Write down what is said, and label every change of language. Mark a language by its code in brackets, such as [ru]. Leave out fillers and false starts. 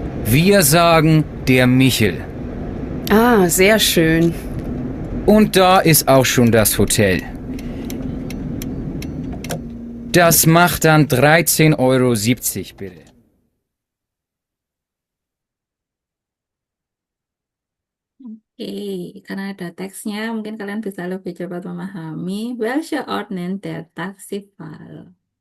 [de] Wir sagen der Michel. Ah, sehr schön. Und da ist auch schon das Hotel. Das macht dann 13,70 Euro, bitte. [id] Oke, karena ada teksnya, mungkin kalian bisa lebih cepat memahami. [de] Welche ordnen der Taxifahrer?